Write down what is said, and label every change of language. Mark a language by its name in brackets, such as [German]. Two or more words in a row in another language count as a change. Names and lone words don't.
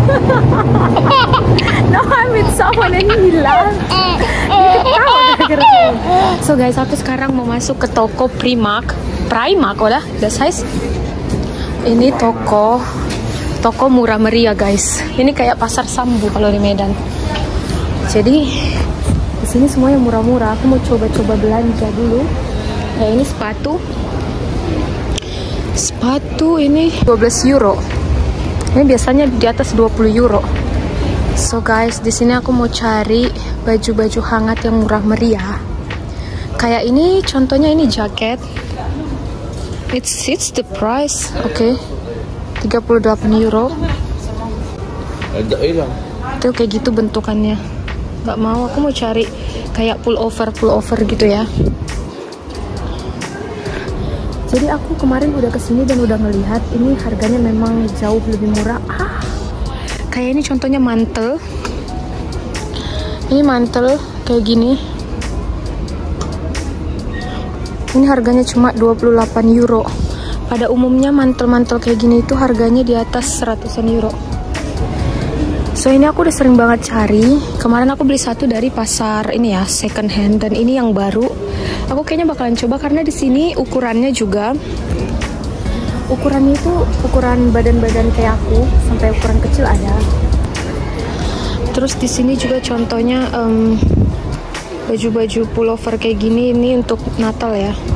[English] No, I'm with someone and hilang. So guys, [Indonesian] aku sekarang mau masuk ke toko Primark. Udah, [German] das heißt. [Indonesian] Ini toko murah meriah guys. Ini kayak pasar Sambu kalau di Medan. Jadi di sini semua yang murah-murah. Aku mau coba-coba belanja dulu. Kayak ini sepatu ini 12 euro. Ini biasanya di atas 20 euro. [English] So guys, [Indonesian] di sini aku mau cari baju-baju hangat yang murah meriah. Kayak ini, contohnya ini jaket. [English] It's the price, [Indonesian] oke. 38 euro. Itu kayak gitu bentukannya. Gak mau, aku mau cari kayak pullover gitu ya. Jadi aku kemarin udah kesini dan udah ngelihat ini harganya memang jauh lebih murah. Kayak ini contohnya mantel. Ini mantel kayak gini. Ini harganya cuma 28 euro. Pada umumnya mantel-mantel kayak gini itu harganya di atas 100-an euro. So ini aku udah sering banget cari. Kemarin aku beli satu dari pasar ini ya, [English] second hand, [Indonesian] dan ini yang baru. Aku kayaknya bakalan coba karena di sini ukurannya juga. Ukurannya itu ukuran badan-badan kayak aku, sampai ukuran kecil ada. Terus di sini juga contohnya baju-baju pullover kayak gini, ini untuk Natal ya.